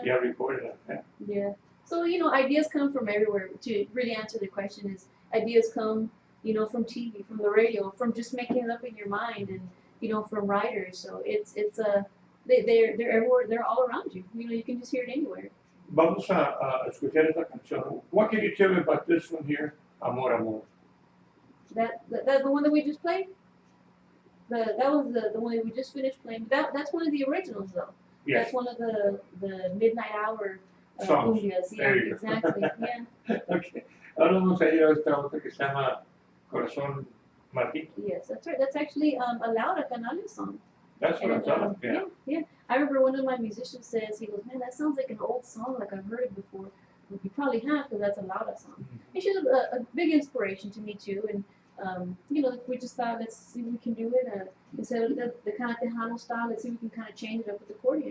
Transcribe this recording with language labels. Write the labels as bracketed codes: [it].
[en] Yeah, recorded like that. Yeah. So, ideas come from everywhere. To really answer the question is, ideas come, from TV, from the radio, from just making it up in your mind, and from writers. So they're everywhere. They're all around you. You can just hear it anywhere. [es] Vamos a escuchar esta canción. [en] What can you tell me about this one here? [es] Amor, amor. [en] That the one that we just played. That was the one that we just finished playing. That's one of the originals though. Yes. That's one of the midnight hour Songs. cumbias. Yeah, There you go. exactly. Yeah. Okay. [es] Ahora vamos a ir a esta otra que se llama Corazón Martín. [en] Yes, that's right. That's actually a Laura Canales song. That's what I And thought. Yeah. yeah. I remember one of my musicians says, he goes, man, that sounds like an old song, like I've heard it before. Well, you probably have, because that's a Laura song. And she's a big inspiration to me too. And we just thought, let's see if we can do it. Instead of the kind of Tejano style, let's see if we can kind of change it up with accordion.